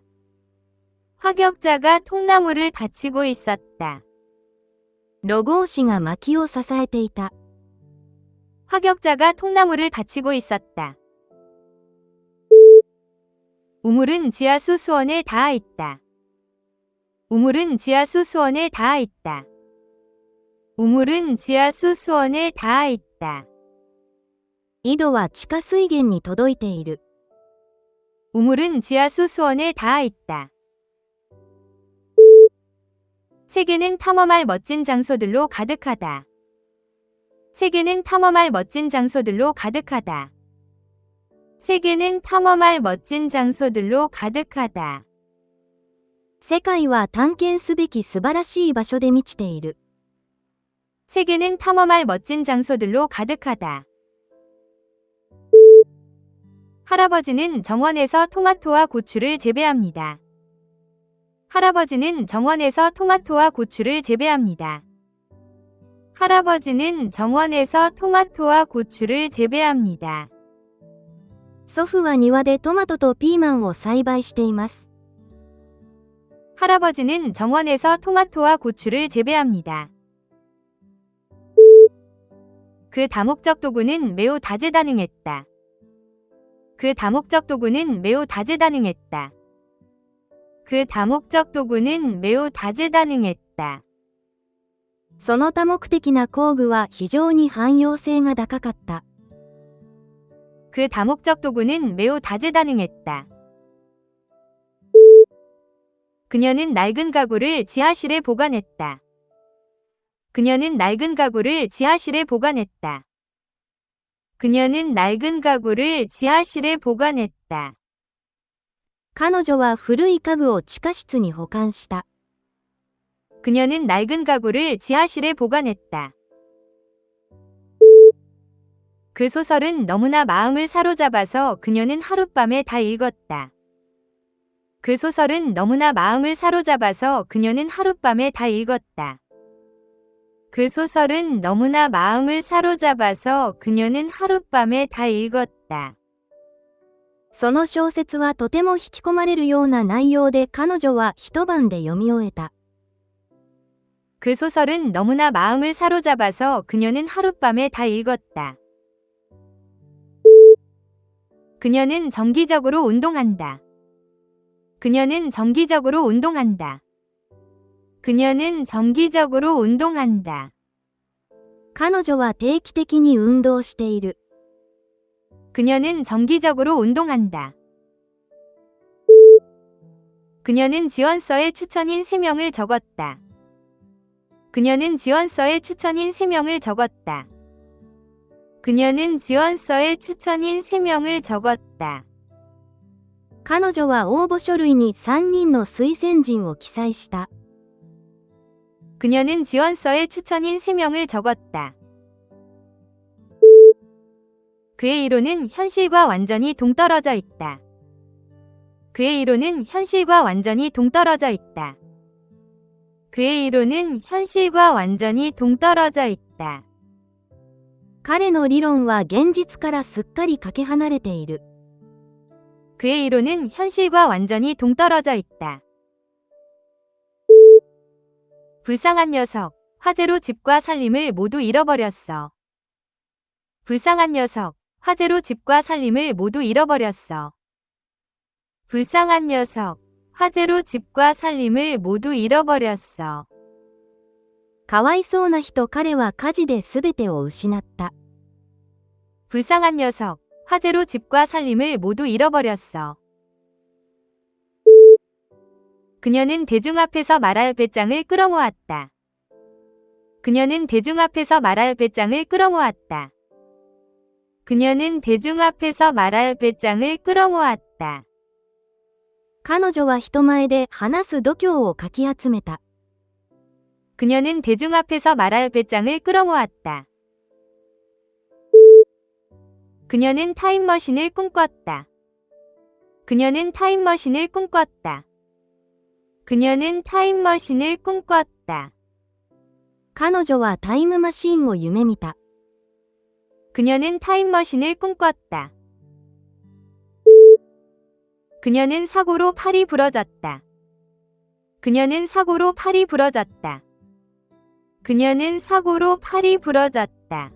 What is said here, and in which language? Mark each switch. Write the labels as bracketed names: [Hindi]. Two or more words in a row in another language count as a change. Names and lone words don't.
[Korean] 화격자가 통나무를 받치고 있었다. [Japanese] ロゴ押しが薪を支えていた。 [Korean] 화격자가 통나무를 받치고 있었다. 우물은 지하수 수원에 닿아 있다. 우물은 지하수 수원에 닿아 있다. 우물은 지하수 수원에 닿아 있다. [Japanese] 井戸は地下水源に届いている。 [Korean] 우물은 지하수 수원에 닿아 있다. 세계는 탐험할 멋진 장소들로 가득하다. 세계는 탐험할 멋진 장소들로 가득하다. 세계는 탐험할 멋진 장소들로 가득하다. [Japanese] 世界は探検すべき素晴らしい場所で満ちている。 [Korean] 세계는 탐험할 멋진 장소들로 가득하다. 할아버지는 정원에서 토마토와 고추를 재배합니다. 할아버지는 정원에서 토마토와 고추를 재배합니다. 할아버지는 정원에서 토마토와 고추를 재배합니다. [Japanese] 祖父は庭でトマトとピーマンを栽培しています。 [Korean] 할아버지는 정원에서 토마토와 고추를 재배합니다. 그 다목적 도구는 매우 다재다능했다. 그 다목적 도구는 매우 다재다능했다. 그 다목적 도구는 매우 다재다능했다. [Japanese] その多目的な工具は非常に汎用性が高かった。 [Korean] 그 다목적 도구는 매우 다재다능했다. 그녀는 낡은 가구를 지하실에 보관했다. 그녀는 낡은 가구를 지하실에 보관했다. 그녀는 낡은 가구를 지하실에 보관했다. [Japanese] 彼女は古い家具を地下室に保管した。 [Korean] 그녀는 낡은 가구를 지하실에 보관했다. 그 소설은 너무나 마음을 사로잡아서 그녀는 하룻밤에 다 읽었다. 그 소설은 너무나 마음을 사로잡아서 그녀는 하룻밤에 다 읽었다. 그 소설은 너무나 마음을 사로잡아서 그녀는 하룻밤에 다 읽었다. [Japanese] その小説はとても引き込まれるような内容で彼女は一晩で読み終えた。 [Korean] 그 소설은 너무나 마음을 사로잡아서 그녀는 하룻밤에 다 읽었다. 그녀는 정기적으로 운동한다. 그녀는 정기적으로 운동한다. 그녀는 정기적으로 운동한다. [Japanese] 彼女は定期的に運動している。 [Korean] 그녀는 정기적으로 운동한다. 그녀는 지원서에 추천인 3명을 적었다. 그녀는 지원서에 추천인 3명을 적었다. 그녀는 지원서에 추천인 3명을 적었다. [Japanese] 彼女は応募書類に3人の推薦人を記載した。 [Korean] 그녀는 지원서에 추천인 3명을 적었다. 그의 이론은 현실과 완전히 동떨어져 있다. 그의 이론은 현실과 완전히 동떨어져 있다. 그의 이론은 현실과 완전히 동떨어져 있다. [Japanese] 彼の理論は現実からすっかりかけ離れている。 [Korean] 그의 이론은 현실과 완전히 동떨어져 있다. 불쌍한 녀석, 화재로 집과 살림을 모두 잃어버렸어. 불쌍한 녀석, 화재로 집과 살림을 모두 잃어버렸어. 불쌍한 녀석, 화재로 집과 살림을 모두 잃어버렸어. [Japanese] かわいそうな人、彼は火事で全てを失った。 [Korean] 불쌍한 녀석, 화재로 집과 살림을 모두 잃어버렸어. 그녀는 대중 앞에서 말할 배짱을 끌어모았다. 그녀는 대중 앞에서 말할 배짱을 끌어모았다. 그녀는 대중 앞에서 말할 배짱을 끌어모았다. [Japanese] 彼女は人前で話す度胸をかき集めた。 [Korean] 그녀는 대중 앞에서 말할 배짱을 끌어모았다. 그녀는 타임머신을 꿈꿨다. 그녀는 타임머신을 꿈꿨다. 그녀는 타임머신을 꿈꿨다. [Japanese] 彼女はタイムマシーンを夢見た。 [Korean] 그녀는 타임머신을 꿈꿨다. 그녀는 사고로 팔이 부러졌다. 그녀는 사고로 팔이 부러졌다. 그녀는 사고로 팔이 부러졌다.